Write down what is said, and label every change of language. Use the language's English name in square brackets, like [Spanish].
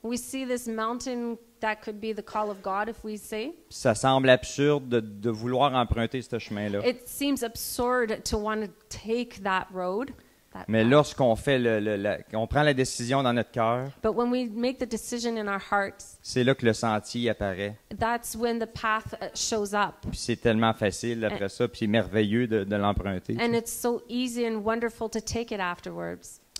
[English] we see this mountain that could be the call of God, if we say. [French] Puis ça semble absurde de vouloir emprunter ce chemin-là. [English] It seems absurd to want to take that road. [French] Mais lorsqu'on fait on prend la décision dans notre cœur, [English] But when we make the decision in our hearts, [French] c'est là que le sentier apparaît. [English] that's when the path shows up. [French] Puis c'est tellement facile après ça, puis c'est merveilleux de l'emprunter. [English] And it's so easy and wonderful to take it afterwards.